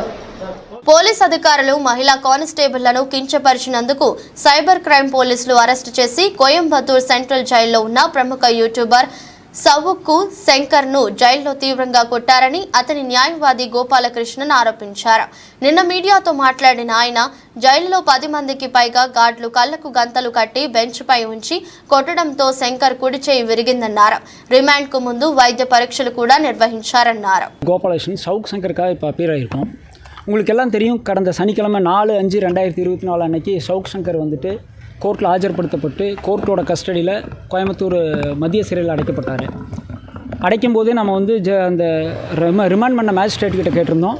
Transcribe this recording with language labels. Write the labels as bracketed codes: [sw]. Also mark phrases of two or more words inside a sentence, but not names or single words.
[te] పోలీస్ అధికారులు మహిళా కానిస్టేబుళ్లను కించపరిచినందుకు సైబర్ క్రైమ్ పోలీసులు అరెస్టు చేసి కోయంబత్తూర్ సెంట్రల్ జైల్లో ఉన్న ప్రముఖ యూట్యూబర్ సవుక్కు శంకర్ ను జైల్లో తీవ్రంగా కొట్టారని అతని న్యాయవాది గోపాలకృష్ణన్ ఆరోపించారు. నిన్న మీడియాతో మాట్లాడిన ఆయన జైలులో 10 మందికి పైగా గార్డులు కళ్లకు గంతలు కట్టి బెంచ్ పై ఉంచి కొట్టడంతో శంకర్ కుడి చేయి విరిగిందన్నారు. రిమాండ్ కు ముందు వైద్య పరీక్షలు కూడా నిర్వహించారన్నారు. [ta] கோபாலகிருஷ்ணன் சவுக் சங்கருக்காக இப்போ அப்பீர் ஆகியிருக்கோம். உங்களுக்கு எல்லாம் தெரியும், கடந்த சனிக்கிழமை 4/5/2024 அன்னைக்கு சவுக் சங்கர் வந்துட்டு கோர்ட்டில் ஆஜர்படுத்தப்பட்டு கோர்ட்டோட கஸ்டடியில் கோயம்புத்தூர் மத்திய சிறையில் அடைக்கப்பட்டார். அடைக்கும் போதே நம்ம வந்து அந்த ரிமாண்ட் பண்ண மேஜிஸ்ட்ரேட் கிட்ட கேட்டிருந்தோம்.